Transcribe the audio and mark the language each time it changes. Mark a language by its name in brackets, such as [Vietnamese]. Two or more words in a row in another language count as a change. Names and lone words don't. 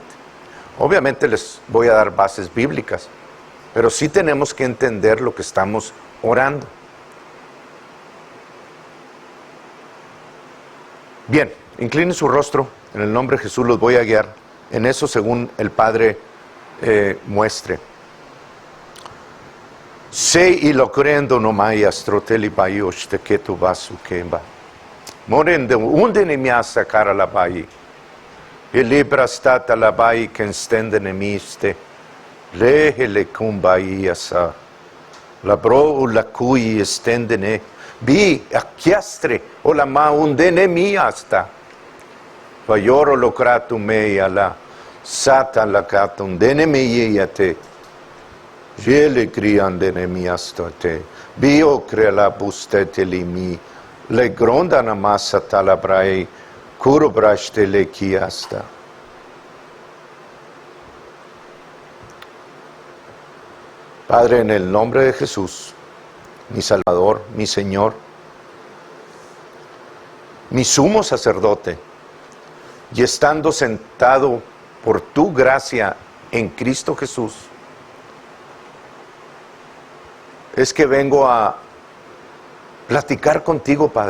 [Spanish] Obviamente les voy a dar bases bíblicas, pero sí tenemos que entender lo que estamos orando. Bien, inclinen su rostro, en el nombre de Jesús los voy a guiar en eso según el Padre muestre. Se y lo crendo no mai astroteli bayos te que tu vasu kemba. Morende unde ne mi asa cara la bayi. E libra stata la bayi che stende ne miste. Lehe le kumbai asa. La bro la cui stende ne. Bi a chiastre o la ma unde ne mi asta. Vaioro lo kratum mei ala. Satan la katum dene mei te. Jele criandene miasto te. Bio crea la bustete li mi. Le gronda na massa talabrai. Curo braste le chiasta. Padre, en el nombre de Jesús, mi Salvador, mi Señor, mi sumo sacerdote, y estando sentado por tu gracia en Cristo Jesús, es que vengo a platicar contigo, Padre.